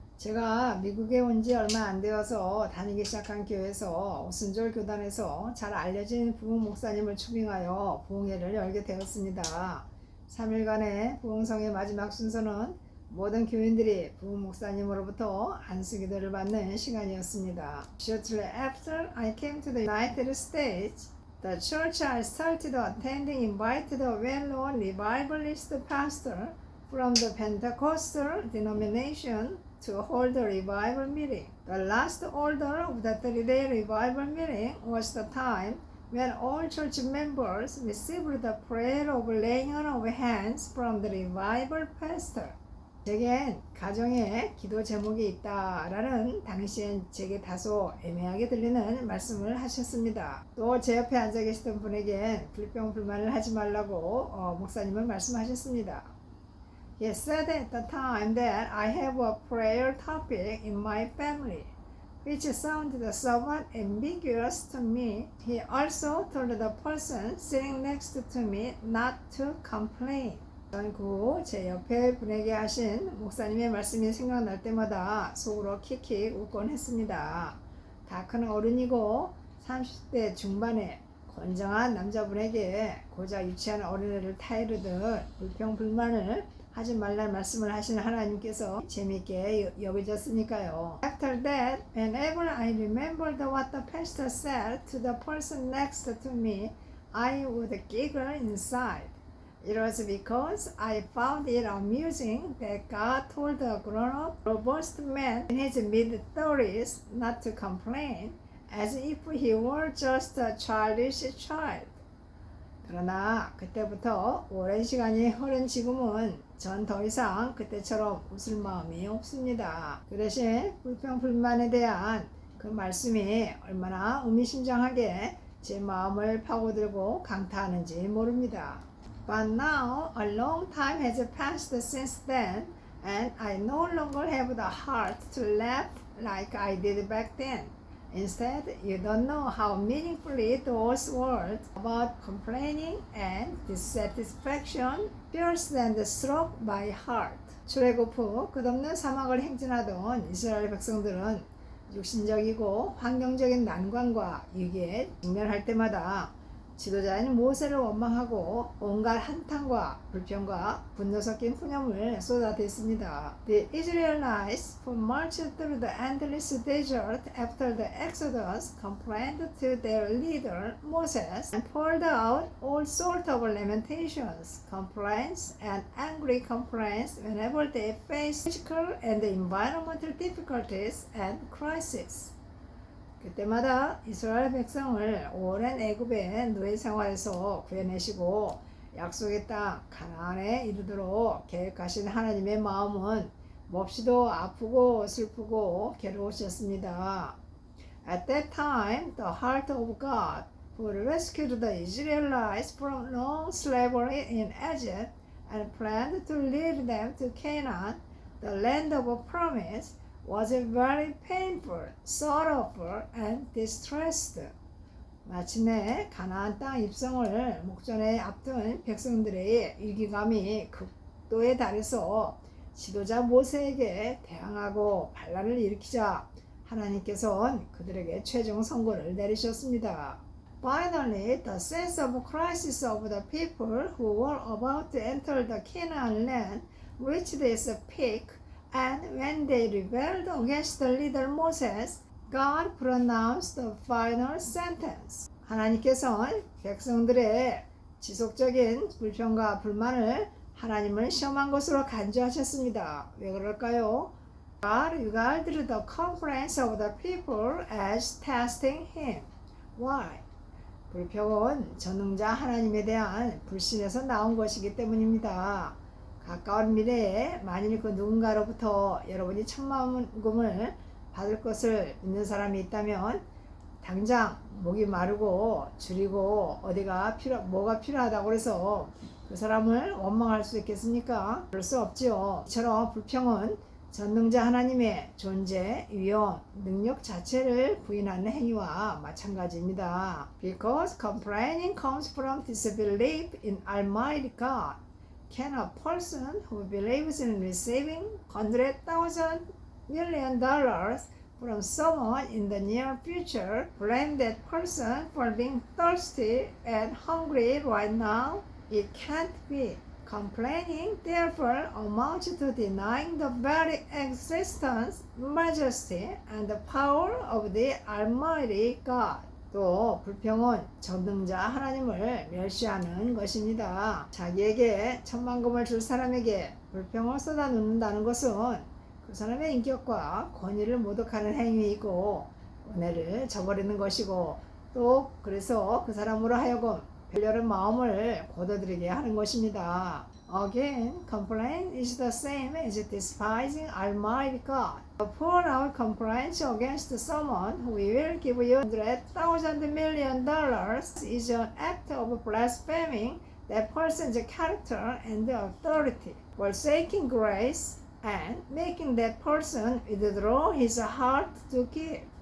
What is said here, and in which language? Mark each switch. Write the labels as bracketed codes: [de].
[ko] 제가 미국에 온 지 얼마 안 되어서 다니기 시작한 교회에서 오순절 교단에서 잘 알려진 부흥 목사님을 초빙하여 부흥회를 열게 되었습니다. 3일간의 부흥성의 마지막 순서는 모든 교인들이 부흥 목사님으로부터 안수기도를 받는 시간이었습니다. [en] Shortly after I came to the United States, the church I started attending invited a well-known revivalist pastor from the Pentecostal denomination to hold a revival meeting. The last order of the 3-day revival meeting was the time when all church members received the prayer of laying on of hands from the revival pastor. [ko] 제겐 가정에 기도 제목이 있다라는 당시엔 제게 다소 애매하게 들리는 말씀을 하셨습니다. 또 제 옆에 앉아 계시던 분에겐 불평불만을 하지 말라고 목사님은 말씀하셨습니다. [en] He said at the time that I have a prayer topic in my family, which sounded somewhat ambiguous to me. He also told the person sitting next to me not to complain. [ko] 전 그 제 옆에 분에게 하신 목사님의 말씀이 생각날 때마다 속으로 킥킥 웃곤 했습니다. 다 큰 어른이고 30대 중반에 건장한 남자분에게 고작 유치한 어린애를 타이르듯 불평불만을 하지 말란 말씀을 하신 하나님께서 재미있게 여겨졌으니까요. [en] After that, whenever I remembered what the pastor said to the person next to me, I would giggle inside. It was because I found it amusing that God told a grown-up, robust man in his mid-30s not to complain, as if he were just a childish child. [ko] 그러나 그때부터 오랜 시간이 흐른 지금은 전 더 이상 그때처럼 웃을 마음이 없습니다. 그 대신 불평불만에 대한 그 말씀이 얼마나 의미심장하게 제 마음을 파고들고 강타하는지 모릅니다. [en] But now a long time has passed since then, and I no longer have the heart to laugh like I did back then. Instead, you don't know how meaningfully those words about complaining and dissatisfaction pierced and struck my heart. [ko] 출애굽 후 끝없는 사막을 행진하던 이스라엘 백성들은 육신적이고 환경적인 난관과 위기에 직면할 때마다 지도자인 모세를 원망하고 온갖 한탄과 불평과 분노 섞인 푸념을 쏟아댔습니다. [en] The Israelites who marched through the endless desert after the Exodus complained to their leader Moses and poured out all sorts of lamentations, complaints, and angry complaints whenever they faced physical and environmental difficulties and crises. [ko] 그때마다 이스라엘 백성을 오랜 애굽의 노예 생활에서 구해내시고 약속의 땅 가나안에 이르도록 계획하신 하나님의 마음은 몹시도 아프고 슬프고 괴로우셨습니다. [en] At that time, the heart of God, who rescued the Israelites from long slavery in Egypt and planned to lead them to Canaan, the land of promise, was very painful, sorrowful, and distressed. [ko] 마침내 가나안 땅 입성을 목전에 앞둔 백성들의 위기감이 극도에 달해서 지도자 모세에게 대항하고 반란을 일으키자 하나님께서는 그들에게 최종 선고를 내리셨습니다. [en] Finally, the sense of crisis of the people who were about to enter the Canaan land reached its peak. And when they rebelled against the leader Moses, God pronounced the final sentence. [ko] 하나님께서는 백성들의 지속적인 불평과 불만을 하나님을 시험한 것으로 간주하셨습니다. 왜 그럴까요? [en] God regarded the complaints of the people as testing him. Why? [ko] 불평은 전능자 하나님에 대한 불신에서 나온 것이기 때문입니다. 가까운 미래에 만일 그 누군가로부터 여러분이 천만금을 받을 것을 믿는 사람이 있다면 당장 목이 마르고 줄이고 뭐가 필요하다고 해서 그 사람을 원망할 수 있겠습니까? 그럴 수 없지요. 이처럼 불평은 전능자 하나님의 존재, 위엄, 능력 자체를 부인하는 행위와 마찬가지입니다. [en] Because complaining comes from disbelief in Almighty God. Can a person who believes in receiving $100,000 million from someone in the near future blame that person for being thirsty and hungry right now? It can't be. Complaining therefore amounts to denying the very existence, majesty, and the power of the Almighty God. [ko] 또 불평은 전능자 하나님을 멸시하는 것입니다. 자기에게 천만금을 줄 사람에게 불평을 쏟아놓는다는 것은 그 사람의 인격과 권위를 모독하는 행위이고 은혜를 저버리는 것이고 또 그래서 그 사람으로 하여금 별렬한 마음을 거둬들이게 하는 것입니다. [en] Again, complaint is the same as despising Almighty God. To pour out complaints against someone who will give you $100,000,000 is an act of blaspheming that person's character and authority, forsaking grace, and making that person withdraw his heart to give.